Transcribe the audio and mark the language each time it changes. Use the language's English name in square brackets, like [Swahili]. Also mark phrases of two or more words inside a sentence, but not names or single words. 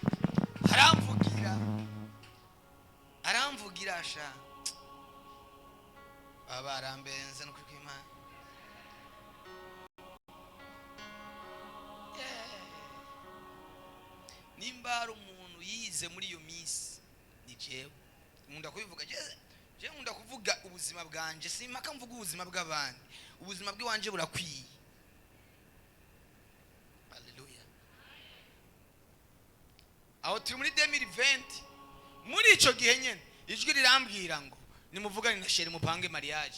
[Rundi] Haramvuga sha abarambenze no kwimana. Nimba ari umuntu yize muri iyo minsi ni jewe nkunda kubivuga. Je nkunda kuvuga ubuzima bwanje, simpaka mvuga ubuzima bw'abandi. Ubuzima bw'iwanje burakwiye. Haleluya. Aho turi muri 2020 muri ico gihe nyene ijwi rirambwira ngo nimuvugane na Sheri mupange mariage.